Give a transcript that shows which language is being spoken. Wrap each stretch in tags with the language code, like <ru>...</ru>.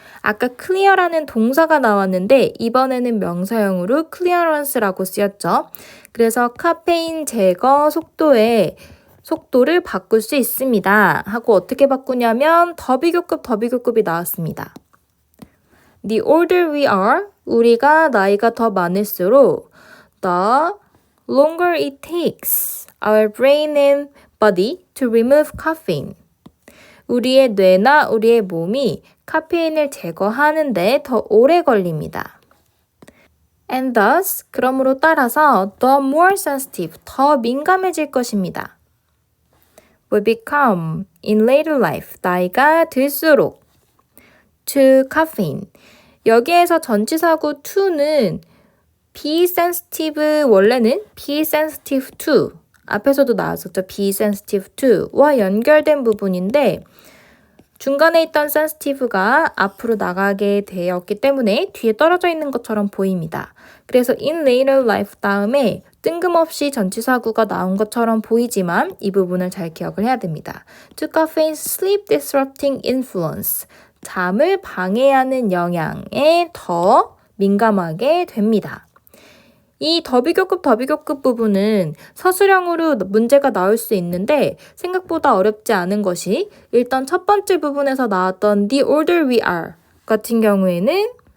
<ko>아까 clear라는 동사가 나왔는데 이번에는 명사형으로 clearance라고 쓰였죠. 그래서 카페인 제거 속도를 바꿀 수 있습니다. 하고 어떻게 바꾸냐면 더 비교급이 나왔습니다.</ko> <en>The older we are,</en> <ko>우리가 나이가 더 많을수록</ko> <en>the longer it takes our brain and body to remove caffeine.</en> <ko>우리의 뇌나 우리의 몸이 카페인을 제거하는데 더 오래 걸립니다.</ko> <en>And thus,</en> <ko>그러므로 따라서</ko> <en>the more sensitive,</en> <ko>더 민감해질 것입니다.</ko> <en>We become in later life,</en> <ko>나이가 들수록</ko> <en>to caffeine.</en> <ko>여기에서 전치사구 to는 be sensitive, 원래는</ko> <en>be sensitive to</en> <ko>앞에서도 나왔었죠. be sensitive to와 연결된 부분인데 중간에 있던 sensitive가 앞으로 나가게 되었기 때문에 뒤에 떨어져 있는 것처럼 보입니다. 그래서 in later life 다음에 뜬금없이 전치사구가 나온 것처럼 보이지만 이 부분을 잘 기억을 해야 됩니다.</ko> <en>To caffeine's sleep disrupting influence.</en> <ko>잠을 방해하는 영향에 더 민감하게 됩니다. 이 더비교급 부분은 서술형으로 문제가 나올 수 있는데 생각보다 어렵지 않은 것이 일단 첫 번째 부분에서 나왔던</ko> <en>the older we are</en> <ko>같은 경우에는</ko>